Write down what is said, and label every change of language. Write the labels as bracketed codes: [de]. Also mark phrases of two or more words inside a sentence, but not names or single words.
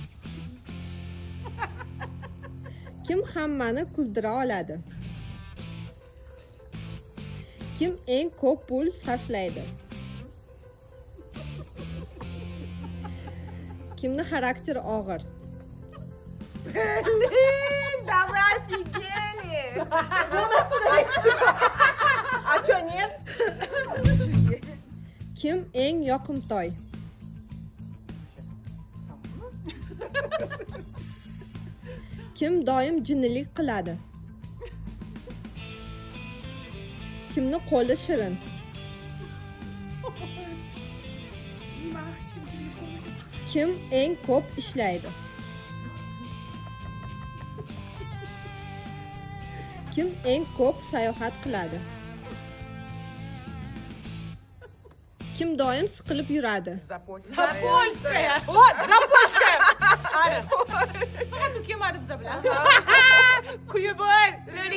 [uz] Kim hammani kuldira oladi? Kim eng ko'p pul sarflaydi? Kimni xarakteri og'ir? [ru] Блин, да вы офигели! Ну, нас туда. А чё, нет? [uz] Kim eng yoqimtoy? Kim doim jinnilik qiladi? Kimni qo'li shirin? Kim eng ko'p ishlaydi? Kim eng ko'p sayohat qiladi? Kim doim siqilib yuradi? [ru] Запольская! Вот, Запольская! Ara. [uz] Faqat u kelmadi biza bilan. Kuyi bor.